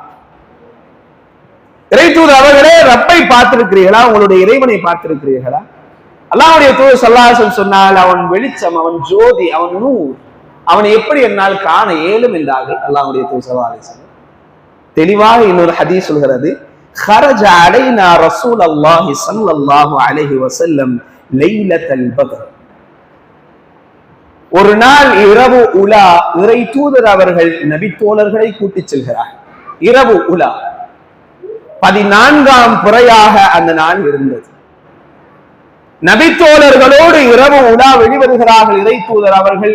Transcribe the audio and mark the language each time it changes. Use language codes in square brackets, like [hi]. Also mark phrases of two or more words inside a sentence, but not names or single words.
[ta] இறைத்தூதர் அவர்களே, ரப்பை பார்த்திருக்கிறீர்களா? உங்களுடைய இறைவனை பார்த்திருக்கிறீர்களா? அல்லாஹ்வுடைய தூதர் [ar] صلى الله عليه وسلم [ta] சொன்னால், அவன் வெளிச்சம், அவன் ஜோதி, அவன் நூர், அவனை எப்படி என்னால் காண இயலும் என்றார்கள் அல்லாஹ்வுடைய தூதர் [ar] صلى الله عليه وسلم. [ta] தெளிவாக இன்னொரு ஹதீஸ் சொல்கிறது, [ar] خرج علينا رسول الله صلى الله عليه وسلم ليلة البدر. [ta] ஒரு நாள் இரவு உலா இறை தூதர் அவர்கள் நபி தோழர்களை கூட்டிச் செல்கிறார். இரவு உலா 14ஆம் பிறையாக அந்த நாள் இருந்தது. நபி தோழர்களோடு இரவு உலா வெளிவருகிறார்கள் இறை தூதர் அவர்கள்.